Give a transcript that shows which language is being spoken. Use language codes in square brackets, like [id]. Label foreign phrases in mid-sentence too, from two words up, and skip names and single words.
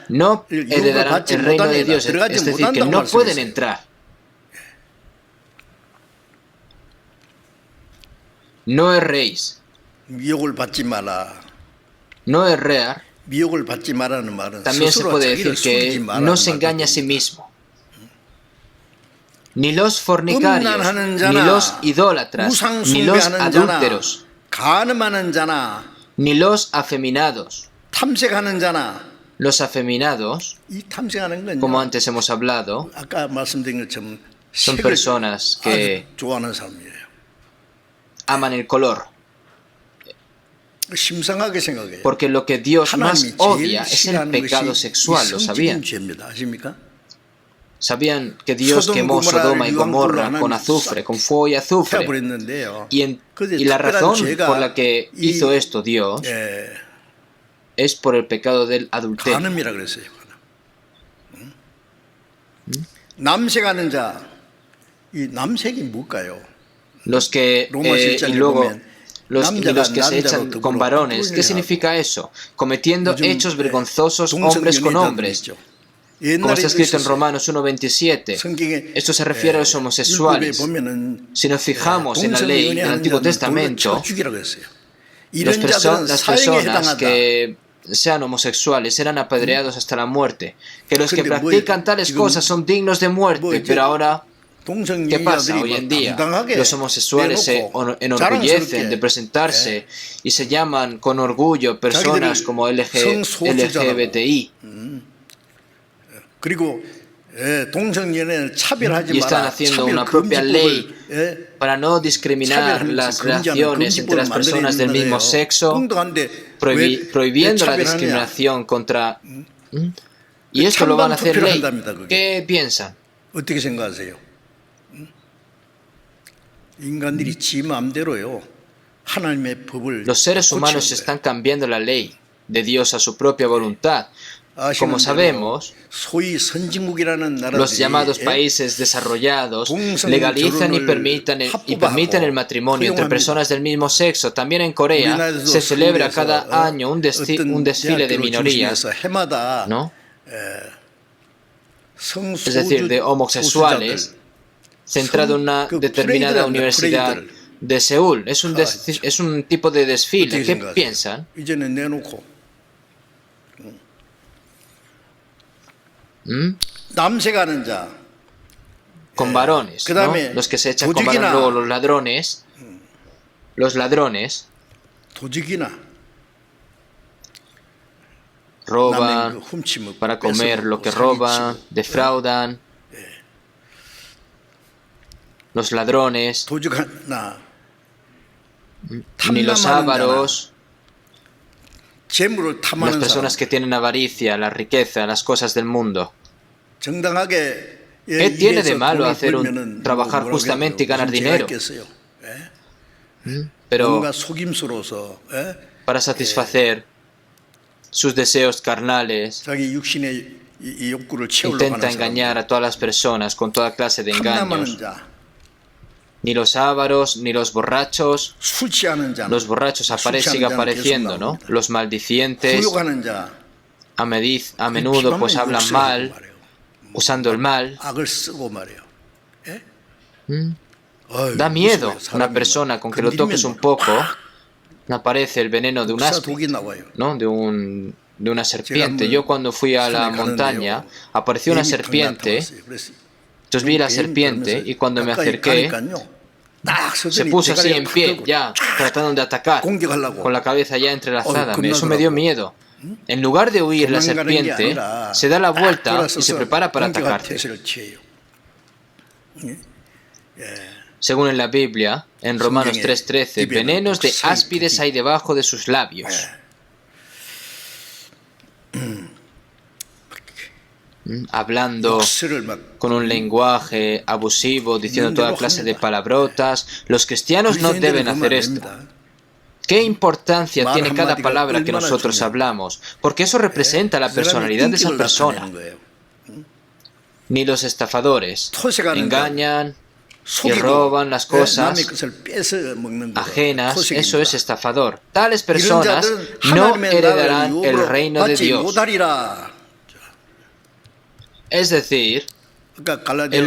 [es] no [ko] 유혹을 [es] heredarán [ko] 받지 [es] el reino de [ko] 못합니다. [es] Dios, [ko] 들어가지 [es] es decir, que [ko] 못한다고 [es] no pueden [ko] 말씀했어요. [es] entrar. No erréis, [ko] 미혹을 받지 마라. [es] no errar. [ko] 미혹을 받지 마라는 말은 [es] También se [ko] 스스로 [es] puede [ko] 자기를 [es] decir que [ko] 속이지 마라는 [es] no se engaña a sí [ko] 말입니다. [es] mismo. Ni los fornicarios, [ko] 음란하는 [es] ni [ko] 자나 [es] los idólatras, [ko] 우상 [es] ni los [ko] 숭배하는 자나 [es] adúlteros, [ko] 간음하는 자나 [es] ni los afeminados. [ko] 탐색하는 자나 [es] Los afeminados, [ko] 이 탐색하는 건요. [es] como antes hemos hablado, [ko] 아까 말씀드린 것처럼 [es] son [ko] 색을 [es] personas que [ko] 아주 좋아하는 사람이에요. [es] aman el color. [ko] 심상하게 생각해요. [es] Porque lo que Dios más [ko] 하나님이 [es] odia [ko] 제일 [es] es el [ko] 싫어하는 [es] pecado [ko] 것이 [es] sexual, [ko] 이 [es] ¿lo [ko] 성적인 [es] sabían? [ko] 죄입니다. 아십니까? [es] Sabían que Dios Sodom, quemó Gomorra, Sodoma y Gomorra [ko] 유황불로 [es] con [ko] 하나님이 [es] azufre, con fuego y azufre. [ko] 해버렸는데요. [es] Y la razón por la que hizo esto Dios [ko] 예, [es] es por el pecado del adulterio. [ko] 간음이라 그랬어요. 남색하는 자, 이 남색이 뭘까요? [es] Los que [ko] 로마 [es] y [ko] 7장에 [es] luego [ko] 보면 [es] los que se [ko] 남자로 [es] echan [ko] 더불어 [es] con varones. ¿Qué [ko] 뚫리하고 [es] significa eso? Cometiendo [ko] 요즘, [es] hechos vergonzosos hombres con hombres. [ko] 동성연애자들이 있죠. [es] Como está [ko] 옛날에도 [es] escrito en [ko] 있었어요. [es] Romanos 1:27. [ko] 성경에 [es] Esto se refiere a los [ko] 율법에 [es] homosexuales. [ko] 보면은 [es] Si nos fijamos en la ley del Antiguo Testamento, [ko] 죽이라고 했어요. [es] las [ko] 이런 자들은 [es] personas [ko] 사형에 해당한다. [es] que sean homosexuales serán apedreados hasta la muerte. Que los que [ko] 근데 뭐 [es] practican tales [ko] 지금 [es] cosas son dignos de muerte. [ko] 뭐 [es] Pero ahora, ¿qué pasa [ko] 동성연애자들이 [es] hoy en [ko] 막 [es] día? [ko] 당당하게 [es] Los homosexuales se [ko] 내놓고 [es] enorgullecen de [ko] 자랑스럽게 [es] presentarse y se llaman con orgullo personas como LGBTI. [ko] 그리고 동성연애를 차별하지 [es] Y están [ko] 마라. [es] haciendo [ko] 차별 [es] una propia ley [ko] 금지법을 [es] para no discriminar las relaciones entre las personas del mismo sexo, [ko] 동등한데 왜 [es] prohibiendo la [ko] 차별하느냐? [es] discriminación contra... Y esto lo van a hacer ley. [ko] 한답니다, 그게. [es] ¿Qué piensan? [ko] 어떻게 생각하세요? 인간들이 지 마음대로요. 하나님의 법을 [es] Los seres humanos [ko] 고치는 [es] están cambiando la ley de Dios a su propia voluntad. Como [ko] 거예요. [es] sabemos, [ko] 소위 선진국이라는 나라들이 [es] los llamados países desarrollados legalizan y permiten el matrimonio entre personas del mismo sexo. También en Corea se celebra cada año un desfile de minorías, ¿no? Es decir, de homosexuales, centrado en una determinada universidad de Seúl. Es un tipo de desfile. ¿Qué piensan? [ko] 이제는 내놓고 남색하는 자, [es] Con varones, ¿no? Los que se echan con varones. Luego los ladrones [ko] 도둑이나 [es] roban [ko] 남의 그 훔치면 [es] para comer lo que [ko] 뺏어먹고 [es] roban, [ko] 사기치고. [es] defraudan. Los ladrones, [ko] 도둑하나 [es] ni los ávaros, [ko] 재물을 [es] las [ko] 탐하는 [es] personas [ko] 사람 [es] que tienen avaricia, la riqueza, las cosas del mundo. [ko] 정당하게 [es] ¿Qué tiene de [ko] 일해서 [es] malo [ko] 돈을 [es] hacer [ko] 벌면은 [es] trabajar [ko] 뭐라고 [es] justamente y [ko] 해야 돼요? [es] ganar [ko] 무슨 [es] dinero? [ko] 죄가 있겠어요? [es] Pero [ko] 뭔가 속임수로서 [es] para satisfacer sus deseos carnales, [ko] 자기 육신의 이 욕구를 채우려고 [es] intenta [ko] 하는 [es] engañar [ko] 사람 [es] a todas las personas con toda clase de [ko] 탐남하는 [es] engaños. [ko] 자, [es] Ni los ávaros, ni los borrachos. [ko] 술 취하는 자, [es] Los borrachos sigue apareciendo, ¿no? Los maldicientes, [ko] 후욕하는 자, [es] a menudo pues hablan mal, usando el mal. [ko] 악을 쓰고 말이에요. [es] Da miedo una persona con que lo toques un poco, aparece el veneno de un asp, [ko] 독이 나와요. [es] ¿no? De una serpiente. Yo cuando fui a la montaña, apareció una serpiente, entonces vi la serpiente y cuando me acerqué, se puso así en pie, ya, tratando de atacar, con la cabeza ya entrelazada. Eso me dio miedo. En lugar de huir la serpiente, se da la vuelta y se prepara para atacarte. Según en la Biblia, en Romanos 3:13, venenos de áspides hay debajo de sus labios. hablando [ko] 욕설을 막 [es] con un lenguaje abusivo, diciendo toda clase de palabrotas. Los cristianos no deben [ko] 그리스도인들은 그러면 [es] hacer [ko] 안 [es] esto. [ko] 됩니다. [es] ¿Qué importancia [ko] 말 [es] tiene cada [ko] 한마디가 [es] palabra que [ko] 얼마나 [es] nosotros [ko] 중요해요. [es] hablamos? Porque eso representa la [ko] 그 사람의 [es] personalidad de esa [ko] 인격을 [es] persona. [ko] 나타내는 거예요. [es] Ni los estafadores [ko] 토색하는 자, [es] engañan y [ko] 속이고 [es] roban las [ko] 남의 [es] cosas [ko] 것을 뺏어 먹는 거. [es] ajenas. Eso [ko] 토색입니다. [es] es estafador. Tales [ko] 이런 [es] personas [ko] 자들은 [es] no [ko] 하나님의 [es] heredarán [ko] 나라를 [es] el [ko] 유업으로 [es] reino de [ko] 받지 [es] Dios. [ko] 못하리라. [es] Es decir, [ko] 그러니까 [es] es [ko] 갈라디아서